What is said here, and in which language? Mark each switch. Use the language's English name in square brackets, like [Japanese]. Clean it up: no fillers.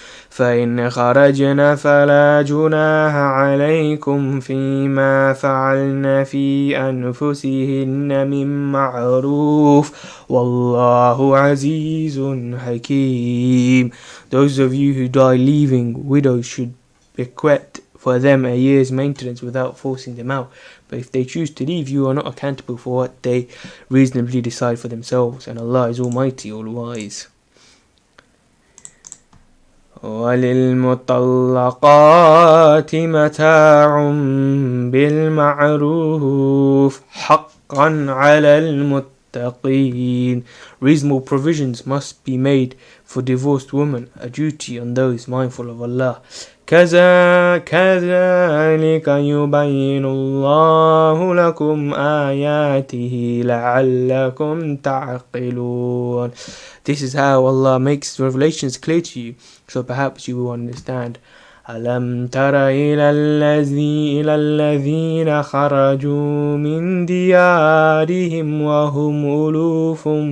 [Arabic] فإن خرجن فلا جناح عليكم فيما فعلن في أنفسهن من معروف والله عزيز حكيم. [English] Those of you who die leaving widows should bequeath for them a year's maintenance without forcing them out. But if they choose to leave, you are not accountable for what they reasonably decide for themselves, and Allah is Almighty, All-Wise. [Arabic] وللمطلقات متاع بالمعروف حقا على المتقين. [English] Reasonable provisions must be made for divorced women, a duty on those mindful of Allah. [Arabic] كذلك يبين الله لكم آياته لعلكم تعقلون. [English] This is how Allah makes revelations clear to you, so perhaps you will understand. [Arabic] ألم تر إلى الذين خرجوا من ديارهم وهم ألوف